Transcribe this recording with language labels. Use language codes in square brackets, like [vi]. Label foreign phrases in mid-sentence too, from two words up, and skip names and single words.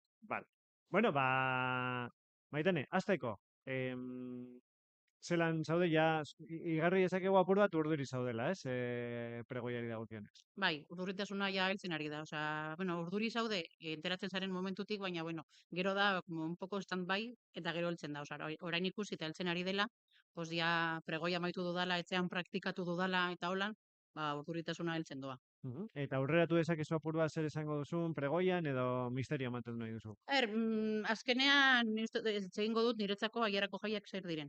[eu] Vale. Bueno, Maitane, hasteko. Zelan zaude, igarri ezakegu apur bat urduri zaudela, ez? Pregoiari dagokionez. Bai, urduritasuna ja heltzen ari da. Urduri zaude, enteratzen zaren momentutik, baina, gero da, [es] un poco stand-by, [eu] eta gero heltzen da. Orain ikusi eta heltzen ari dela, pregoia maitu dudala, etxean praktikatu dudala, eta holan, urduritasuna heltzen doa. Eta aurreratu dezakezu apur bat zer esango duzun pregoian, edo misterio mantendu nahi duzu? Azkenean, egingo dut niretzako Aiarako jaiak zer diren.